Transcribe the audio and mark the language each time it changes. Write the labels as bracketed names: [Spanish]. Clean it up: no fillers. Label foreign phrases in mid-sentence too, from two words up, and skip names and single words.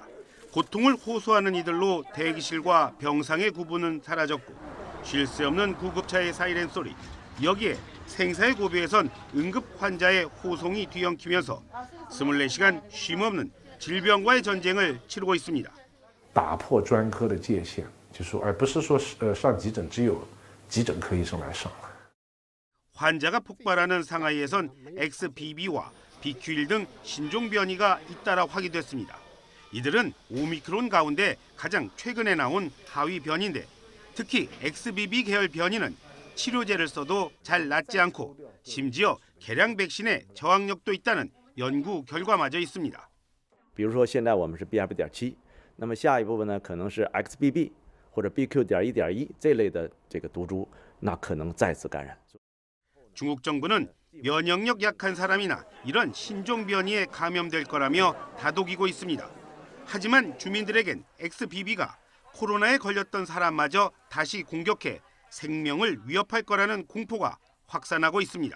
[Korean] 고통을 호소하는 이들로 대기실과 병상의 구분은 사라졌고 쉴 새 없는 구급차의 사이렌 소리, 여기에 생사의 고비에선 응급 환자의 호송이 뒤엉키면서 24시간 쉼없는 질병과의 전쟁을 치르고 있습니다. [Chinese] 打破专科的界限，就是而不是说上急诊只有急诊科医生来上。 [Korean] 환자가 폭발하는 상하이에선 XBB와 BQ.1 등 신종 변이가 잇따라 확인됐습니다. 이들은 오미크론 가운데 가장 최근에 나온 하위 변이인데, 특히 XBB 계열 변이는 치료제를 써도 잘 낫지 않고 심지어 개량 백신의 저항력도 있다는 연구 결과마저 있습니다. [Chinese] 比如说现在我们是 BF.7， 那么下一部分呢可能是 XBB 或者 BQ.1.1 这类的这个毒株，那可能再次感染。 [Korean] 중국 정부는 면역력 약한 사람이나 이런 신종 변이에 감염될 거라며 다독이고 있습니다. 하지만 주민들에겐 XBB가 코로나에 걸렸던 사람마저 다시 공격해 생명을 위협할 거라는 공포가 확산하고 있습니다.